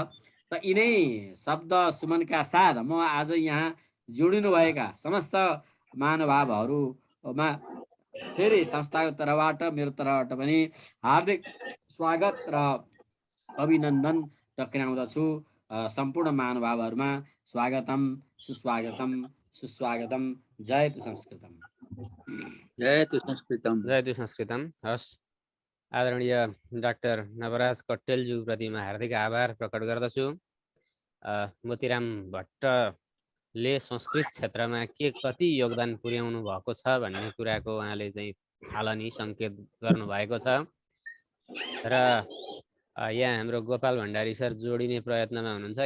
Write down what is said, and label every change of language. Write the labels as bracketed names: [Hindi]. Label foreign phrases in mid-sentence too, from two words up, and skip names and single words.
[Nepali] त यिनै शब्द सुमनका साथ म आज यहाँ जोडिनुभएका समस्त महानुभावहरूमा फेरि संस्थाको तर्फबाट मेरो तर्फबाट पनि हार्दिक स्वागत र अभिनन्दन टक्राउँदछु। सम्पूर्ण महानुभावहरूमा स्वागतम, सुस्वागतम, सुस्वागतम। [Sanskrit] जय तु संस्कृतम, जय तु संस्कृतम, जय तु संस्कृतम। [Nepali] हस्, आदरणीय डाक्टर नवराज कट्टेलज्यू प्रति म हार्दिक आभार प्रकट गर्दछु। मोतीराम भट्टले संस्कृत क्षेत्रमा के कति योगदान पुर्याउनु भएको छ भन्ने कुराको उहाँले चाहिँ थालनी सङ्केत गर्नुभएको छ र यहाँ हाम्रो गोपाल भण्डारी सर जोडिने प्रयत्नमा हुनुहुन्छ।